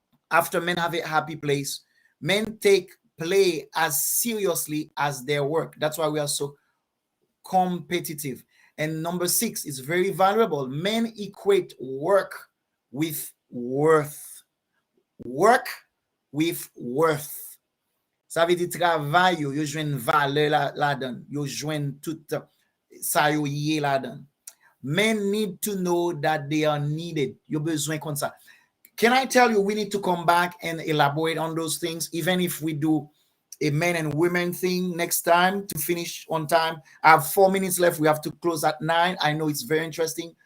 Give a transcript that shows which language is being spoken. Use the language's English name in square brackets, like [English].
[English] After men have a happy place, men take play as seriously as their work. That's why we are so competitive. And number 6 is very valuable. Men equate work with worth. Work with worth. [Haitian Creole] Ça veut dire travail yo jwenn valeur la dan. Yo jwenn tout sa yo yé la dan. [English] Men need to know that they are needed. [Haitian Creole] Yo bezwen kon sa. [English] Can I tell you, we need to come back and elaborate on those things, even if we do a men and women thing next time to finish on time. I have 4 minutes left. We have to close at 9. I know it's very interesting.